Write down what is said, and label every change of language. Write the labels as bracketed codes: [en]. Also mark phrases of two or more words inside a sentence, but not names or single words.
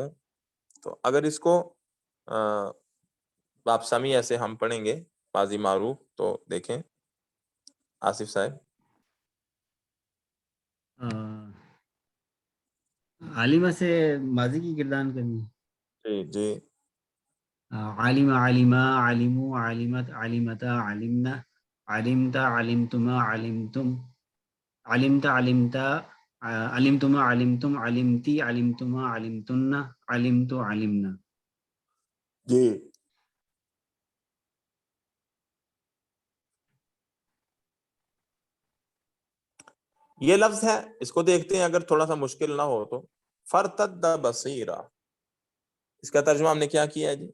[ur] تو اگر اس کو باب سمیع سے ہم پڑھیں گے ماضی معروف تو دیکھیں آصف صاحب. عالمہ سے ماضی کی گردان کرنی. جی جی. [ar] عالم، عالمہ، عالمو، عالمت، عالمتا، عالمنا، علمتا، علمتما، علمتم، علمت، علمتا، علمتما، علمتم، علمتی، علمتما، علمتن، علمت، علمنا. [ur] جی یہ لفظ ہے، اس کو دیکھتے ہیں اگر تھوڑا سا مشکل نہ ہو تو. [ar] فرتد بصیرہ، [ur] اس کا ترجمہ ہم نے کیا کیا ہے جی؟